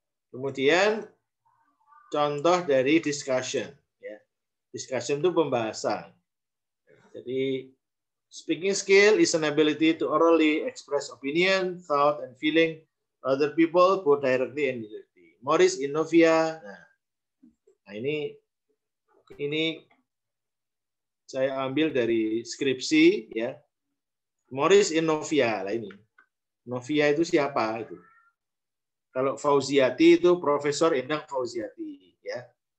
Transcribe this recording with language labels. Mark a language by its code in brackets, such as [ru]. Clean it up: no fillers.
[id] Kemudian contoh dari discussion. Ya. Discussion itu pembahasan. Jadi [en] speaking skill is an ability to orally express opinion, thought, and feeling other people both directly and indirectly. [id] Morris Inovia. Nah ini saya ambil dari skripsi, ya. Morris Inovia lah ini. Novia itu siapa itu? Kalau Fauziati itu Profesor Endang Fauziati, ya.